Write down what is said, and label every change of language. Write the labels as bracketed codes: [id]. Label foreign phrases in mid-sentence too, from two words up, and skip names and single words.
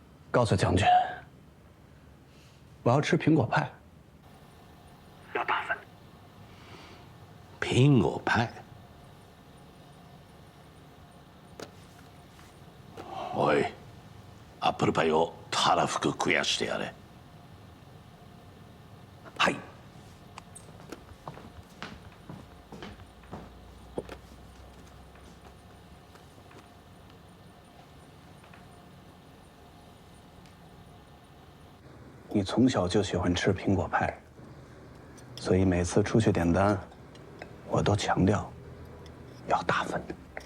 [zh] 告诉将军，我要吃苹果派，要大份。苹果派。 [ja] おい、アップルパイをたらふく食やしてやれ。はい。 [zh] 你从小就喜欢吃苹果派，所以每次出去点单，我都强调要大份的。